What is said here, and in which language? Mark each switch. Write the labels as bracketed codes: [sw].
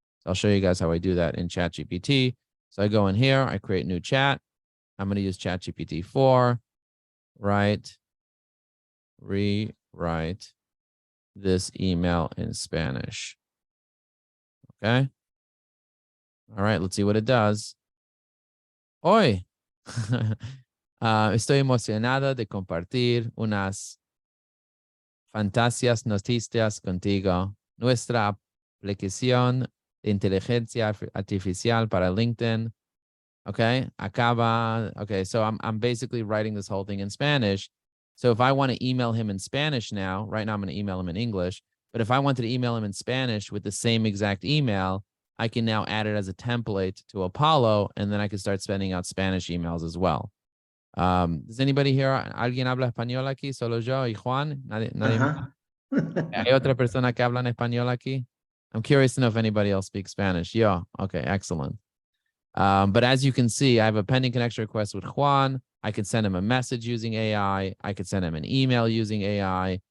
[en] So I'll show you guys how I do that in ChatGPT. So I go in here, I create new chat. I'm going to use ChatGPT 4, write, rewrite this email in Spanish. Okay. All right, let's see what it does. [es] Hoy, estoy emocionada de compartir unas fantasias noticias contigo. Nuestra aplicación de inteligencia artificial para LinkedIn. Okay, acaba. [en] Okay, so I'm basically writing this whole thing in Spanish. So if I want to email him in Spanish now, right now I'm going to email him in English. But if I wanted to email him in Spanish with the same exact email, I can now add it as a template to Apollo, and then I can start sending out Spanish emails as well. Does anybody here? [es] ¿Alguien habla español aquí? Solo yo y Juan. Nadie más? Ajá. ¿Hay otra persona que habla en español aquí? [en] I'm curious to know if anybody else speaks Spanish. Yeah. Okay. Excellent. But as you can see, I have a pending connection request with Juan. I can send him a message using AI. I could send him an email using AI.